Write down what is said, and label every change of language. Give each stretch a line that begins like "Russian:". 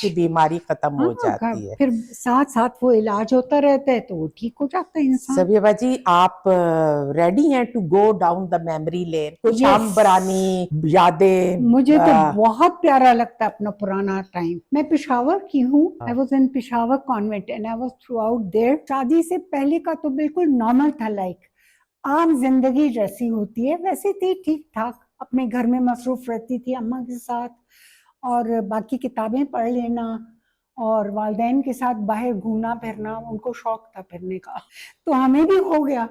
Urdu: کی بیماری ختم ہو ہاں, جاتی ہے. پھر ساتھ ساتھ وہ علاج ہوتا رہتا ہے تو وہ ٹھیک ہو جاتا ہے انسان.
English: صبیہ باجی
Urdu: آپ
English: ready
Urdu: ہیں
English: To go down the memory lane?
Urdu: کچھ
English: Yes.
Urdu: ہم برانی یادیں. مجھے تو بہت پیارا لگتا ہے اپنا پرانا ٹائم. میں پشاور کی ہوں.
English: I was in Peshawar convent and I was throughout there.
Urdu: شادی سے پہلے کا تو بالکل نارمل تھا, لائک عام زندگی جیسی ہوتی ہے ویسے تھی, ٹھیک ٹھاک. اپنے گھر میں مصروف رہتی تھی اماں کے ساتھ, اور باقی کتابیں پڑھ لینا, اور والدین کے ساتھ باہر گھومنا پھرنا. ان کو شوق تھا پھرنے کا, تو ہمیں بھی ہو گیا.